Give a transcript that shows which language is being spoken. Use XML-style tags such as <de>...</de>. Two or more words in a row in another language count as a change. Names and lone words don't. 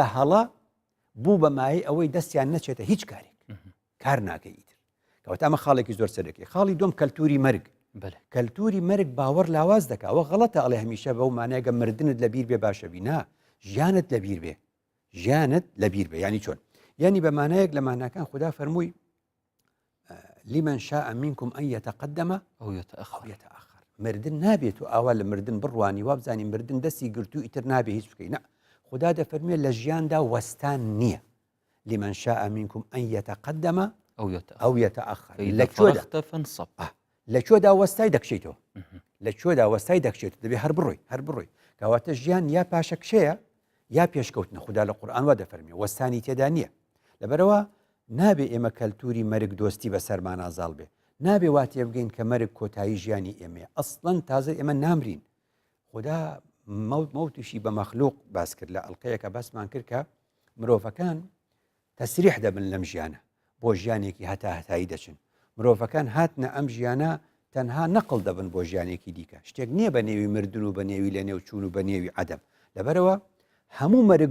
<ckb>هەڵە بوو بە مای ئەوەی دەستیان نەچێتە هیچ کارێک کار ناکەی ئیتر کەواتە ئەمە خاڵێکی زۆر سەرەکی خاڵی دوم کەلتوری مەرگ کەلتوری مەرگ باوەڕ لاواز دەکا ئەوە غەڵەتە ئەڵێ هەمیشە بەو مانایگە مردنت لەبیر بێ باشە بینا ژیانت لەبیر بێ ژیانت لەبیر بێ ینی چۆن ینی بە مانایەک لە ماناکان خوددا فەرمووی</ckb> <ar>لمن شاء منكم أن يتقدم أو يتأخر</ar> <ckb>مردن نابێت و ئاوا لە مردن بڕوانی وابزانی مردن دەستی گرتو ئیتر نابێ هیچ بکەی نە خوددا دەفەرموێ لە ژیاندا وەستان نییە</ckb> <ar>لمن شاء منكم أن يتقدم أو يتأخر</ar> <ckb>لە چۆدا وەستای دەکشیتەوە لە چۆدا وەستای دەکشێت دەبێ هەر بڕۆی کەواتە ژیان یا پاشە کشەیە یا پێشکەوتنە خوددا لە قورئان وا دەفەرمێ وەستانی تێدا نییە لەبەرەوە نابێ ئێمە کەلتوری مەرگ دۆستی بە سەرمان ئازاڵ بێ نابێ وا تێبگەین کە مەرگ کۆتایی ژیانی ئێمەیە ئەسڵەن تازە ئێمە نامرین خوددا مەوتیشی بە مەخلوق باس کرد لە ئەڵلقەیەکە باسمان کرد کە مرۆڤەکان تەسریح دەبن لەم ژیانە بۆ ژیانێکی هەتایی دەچن مرۆڤەکان هاتنە ئەم ژیانە تەنها نەقڵ دەبن بۆ ژیانێکی دیکە شتێک نییە بە نێوی مردن و بە نێوی لە نێو چوون و بە نێوی عەدەم لەبەرەوە هەموو</ckb>